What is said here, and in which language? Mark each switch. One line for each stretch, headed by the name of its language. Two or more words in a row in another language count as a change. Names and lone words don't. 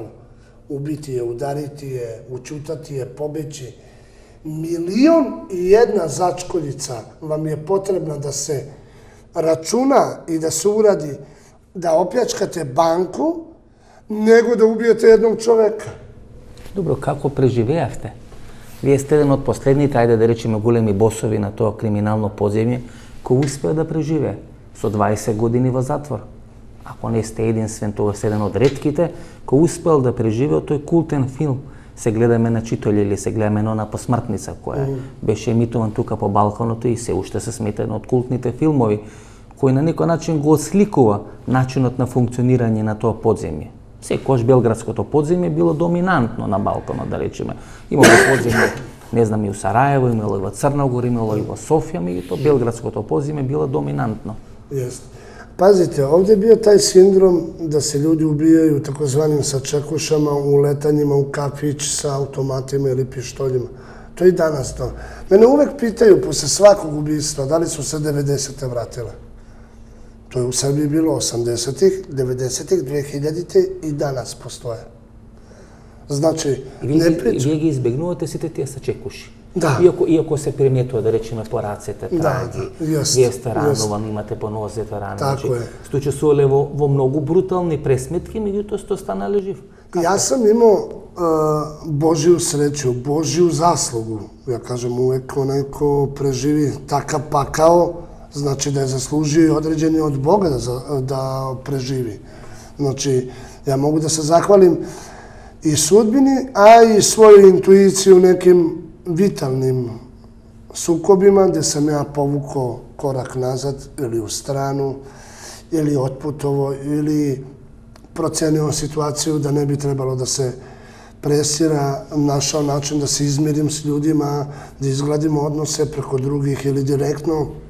Serbian: Ubiti je, udariti je, učutati je, pobeći. 1.001 začkoljica vam je potrebna da se računa i da se uradi da opljačkate banku, nego da ubijete jednog čoveka.
Macedonian: Dobro, kako preživеавте Вие сте еден од последните, ајде да речеме, големи босови на тоа криминално подземје, кој успеа да преживее со 20 години во затвор. Ако не сте единствен, тоа сте еден од ретките кој успеал да преживее тој култен филм Се гледаме на Читоље или се гледаме на Посмртница, која беше емитуван тука по Балканото и се уште се смета еден од култните филмови, кој на некој начин го осликува начинот на функционирање на тоа подземје. Секогаш белградското подземје било доминантно на Балканот, да речеме. Имало подземје, не знам, и у Сараево, имало и во Црногор, имало и во Софија, меѓутоа белградското подземје било доминантно.
Serbian: Pazite, ovdje je bio taj sindrom da se ljudi ubijaju takozvanim sačekušama, u letanjima u kafić sa automatima ili pištoljima. To je i danas to. Mene uvek pitaju posle svakog ubistva da li su se 90. vratile. To je u Srbiji bilo 80-ih, 90-ih, 2000-ih i danas postoje. Znači, ne pričam.
Macedonian: Вие ги избегнувате сите тие сачекуши. Да. Иако се приметува, да речеме, по рацете, траги, вие сте ранувани, имате по нозете рани.
Serbian: Tako je.
Macedonian: Сте учествувале во многу брутални пресметки, меѓутоа сте останале жив.
Serbian: Ja sam imao Božju sreću, Božju zaslugu. Ja kažem uvek onaj ko preživi takav pakao, znači da je zaslužio i određeni od Boga da preživi. Znači, ja mogu da se zahvalim i sudbini, a i svoju intuiciju u nekim vitalnim sukobima gde sam ja povukao korak nazad ili u stranu, ili otputovo, ili procenio situaciju da ne bi trebalo da se presira, našao način da se izmirim s ljudima, da izgladimo odnose preko drugih ili direktno.